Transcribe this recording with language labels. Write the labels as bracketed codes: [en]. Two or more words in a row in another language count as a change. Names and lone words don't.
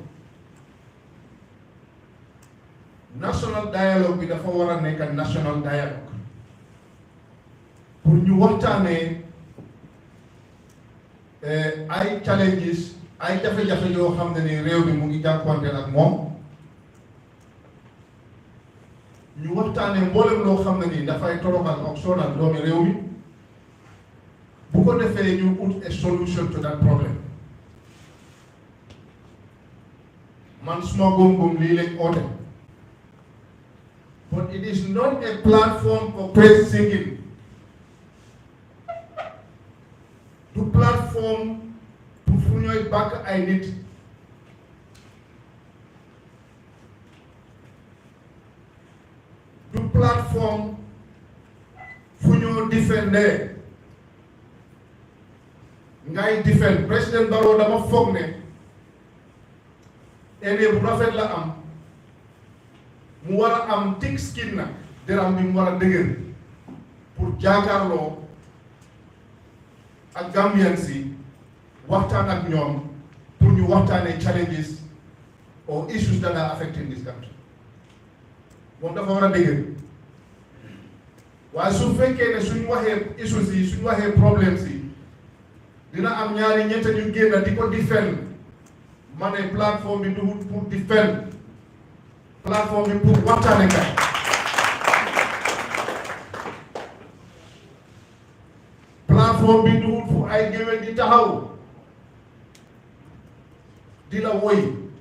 [en] national dialogue [wo] bi dafa war a nekk [en] national dialogue [wo] pour ñu waxtaanee ay challenges ay jafe-jafe yoo xam ne ni réew mi mu ngi jànkuwanteel ak moom ñu waxtaanee mboolem loo xam ne ni dafay toroxal ak sonal doomi réew mi bu ko defee ñu [en] ut a solution to that problem [wo] man suma góom-góom lii lañ oote [en] but it is not a platform for praise singing [wo] du platform pour fu ñooy bàkk ay nit du platform fu ñoo defender ngay defend président Barrow dama foog ne ene bu rafet la am mu war a am [en] thick skin [wo] nag deram bi mu war a dëgër pour jaakaarloo ak Gambians yi waxtaan ak ñoom pour ñu waxtaanee [en] challenges or issues that are affecting this country [wo] moom dafa war a dëgër waaye su fekkee ne suñ waxee issues yi suñ waxee problems yi dina am ñaari ñett ñu génn di ko defend ma ne plateforme bi du pour defend plateforme bi pour waxtaane kay plateforme bi du fu ay géwél di taxaw di la woy